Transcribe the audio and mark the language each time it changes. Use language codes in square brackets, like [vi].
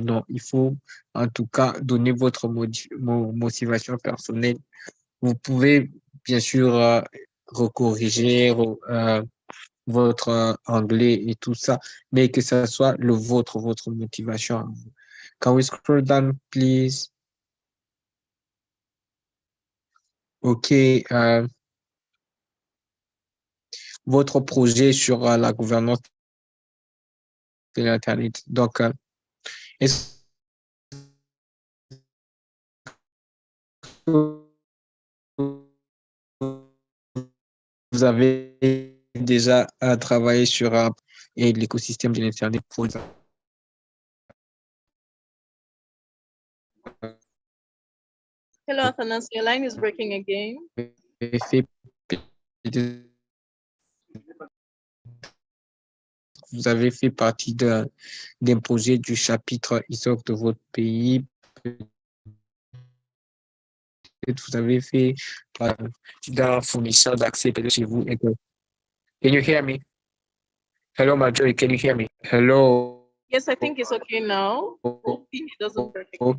[fr] Non, il faut en tout cas donner votre motivation personnelle. Vous pouvez bien sûr recorriger votre anglais et tout ça, mais que ce soit votre motivation. [en] Can we scroll down, please? OK. [fr] Votre projet sur la gouvernance de l'Internet. Donc, est-ce que vous avez déjà travaillé sur et l'écosystème de l'Internet pour [en] Hello, Athanas, your line is breaking again. [fr] fait, vous avez fait partie d'un projet du chapitre Isoc de votre pays. Peut-être vous avez fait d'un fournisseur d'accès chez vous. [en] Can you hear me? Hello, Marjorie, can you hear me? Hello. Yes, I think it's okay now. Hopefully it doesn't break again.